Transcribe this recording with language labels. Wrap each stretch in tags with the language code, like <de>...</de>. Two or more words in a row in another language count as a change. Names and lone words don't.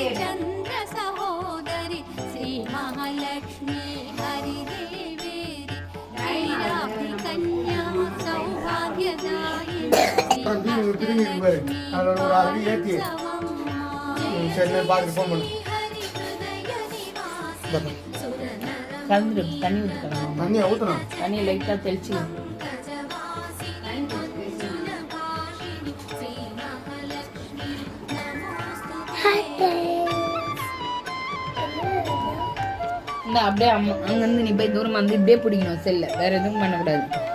<sa>चंद्र सहोदरी श्री महालक्ष्मी हरिदेवेरी वीराब्धि कन्या सौभाग्यदायिनी</sa> <ta>தண்ணி ஊற்றணும். தண்ணி லைட்டாக தெளிச்சு இந்த அப்படியே அங்கேருந்து நீ போய் தூரமாக வந்து இப்படியே பிடிக்கணும் செல்ல, வேற எதுவும் பண்ணக்கூடாது.</ta>